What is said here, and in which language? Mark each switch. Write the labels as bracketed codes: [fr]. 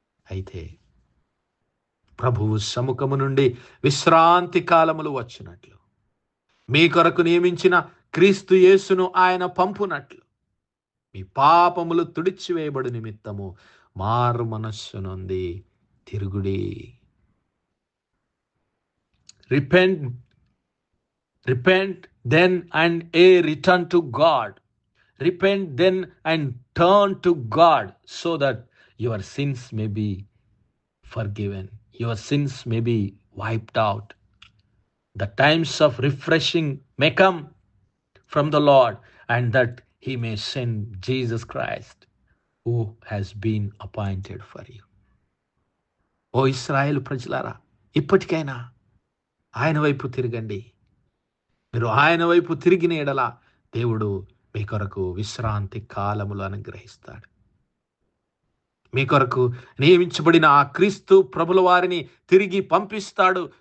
[te] అయితే ప్రభువు సముఖము నుండి విశ్రాంతి కాలములు వచ్చినట్లు, మీ కొరకు నియమించిన క్రీస్తు యేసును ఆయన పంపునట్లు, మీ పాపములు తుడిచివేయబడు నిమిత్తము మారు మనస్సు నుండి తిరుగుడి. [en] Repent then and return to God. Repent then and turn to God, so that your sins may be forgiven. Your sins may be wiped out. The times of refreshing may come from the Lord, and that He may send Jesus Christ, who has been appointed for you. [te] ఓ ఇశ్రాయేలు ప్రజలారా, ఇప్పటికైనా ఆయన వైపు తిరగండి. మీరు ఆయన వైపు తిరిగిన ఎడల దేవుడు మీ కొరకు విశ్రాంతి కాలములు అనుగ్రహిస్తాడు. మీ కొరకు నియమించబడిన ఆ క్రీస్తు ప్రభుల వారిని తిరిగి పంపిస్తాడు.